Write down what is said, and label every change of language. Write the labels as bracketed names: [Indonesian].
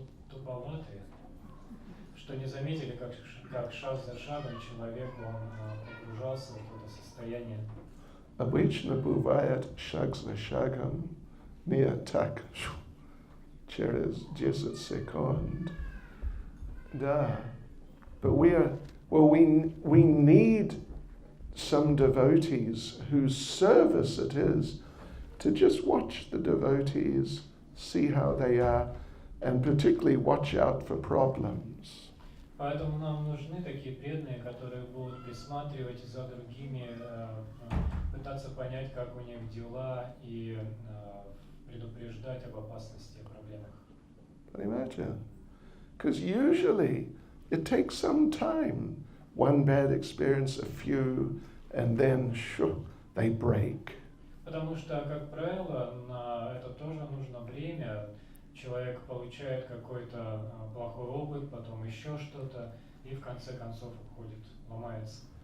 [Russian] туповатые, что не заметили, как шаг за шагом человек погружался в это состояние. Обычно бывает шаг за шагом, не так через 10 секунд. Да. [English] But we need some devotees whose service it is to just watch the devotees see how they are, and particularly watch out for problems. Поэтому нам нужны такие преданные, которые будут присматривать за другими, пытаться понять, как у них дела, и предупреждать об опасности, о проблемах. Imagine. Because usually it takes some time. One bad experience, a few, and then they break. [Russian] Потому что, как правило, на это тоже нужно время. Человек получает какой-то плохой опыт, потом еще что-то, и в конце концов уходит, ломается.